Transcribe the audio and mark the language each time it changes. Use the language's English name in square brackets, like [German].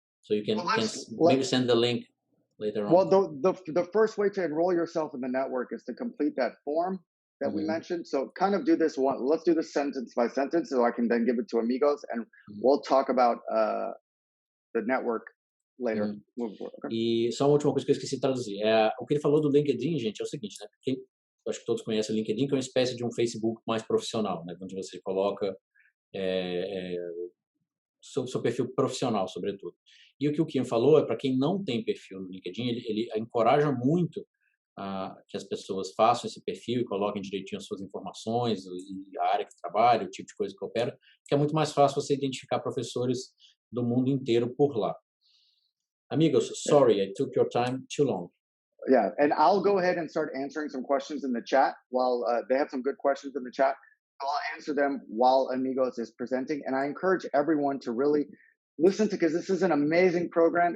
[English] So you can maybe send the link later on. Well, the first way to enroll yourself in the network is to complete that form that we mentioned. So kind of do this one. Let's do this sentence by sentence so I can then give it to Amigos, and we'll talk about the network later. Okay. [Portuguese] E só uma última coisa que eu esqueci de traduzir. O que ele falou do LinkedIn, gente, é o seguinte, né? Porque eu acho que todos conhecem o LinkedIn, que é uma espécie de um Facebook mais profissional, né? Onde você coloca seu perfil profissional, sobretudo. E o que o Kian falou é para quem não tem perfil no LinkedIn, ele encoraja muito que as pessoas façam esse perfil e coloquem direitinho as suas informações e a área que trabalha, o tipo de coisa que opera, que é muito mais fácil você identificar professores do mundo inteiro por lá. [English] Amigos, sorry, I took your time too long. Yeah, and I'll go ahead and start answering some questions in the chat while they have some good questions in the chat. I'll answer them while Amigos is presenting. And I encourage everyone to really listen to, because this is an amazing program.